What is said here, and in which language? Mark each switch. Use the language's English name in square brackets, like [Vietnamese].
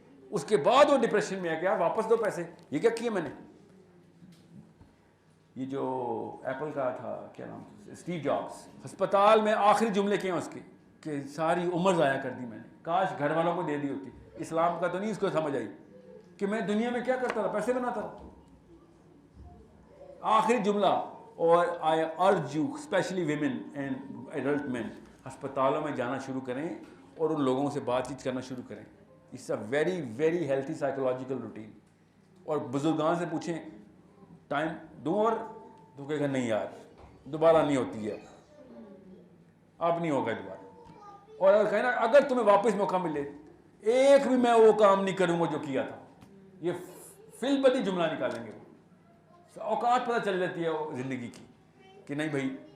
[Urdu] اس کے بعد وہ ڈپریشن میں آ گیا, واپس دو پیسے. یہ کیا کیا میں نے, یہ جو ایپل کا تھا کیا نام, اسٹیو جابس, ہسپتال میں آخری جملے کیے ہیں اس کے کہ ساری عمر ضائع کر دی میں نے, کاش گھر والوں کو دے دی ہوتی. اسلام کا تو نہیں اس کو سمجھ آئی کہ میں دنیا میں کیا کرتا رہا, پیسے بناتا رہا. آخری جملہ. اور [English] I urge you especially women and adult men, [Urdu] ہسپتالوں میں جانا شروع کریں اور ان لوگوں سے بات چیت کرنا شروع کریں. [English] It's a very very healthy psychological routine. [Urdu] اور بزرگان سے پوچھیں ٹائم دوں, اور تو کہے گا نہیں یار دوبارہ نہیں ہوتی ہے, اب نہیں ہوگا دوبارہ. اور اگر کہنا اگر تمہیں واپس موقع ملے ایک بھی میں وہ کام نہیں کروں گا جو کیا تھا, یہ فی البدی جملہ نکالیں گے. اوقات پتہ چل جاتی ہے زندگی کی کہ نہیں بھائی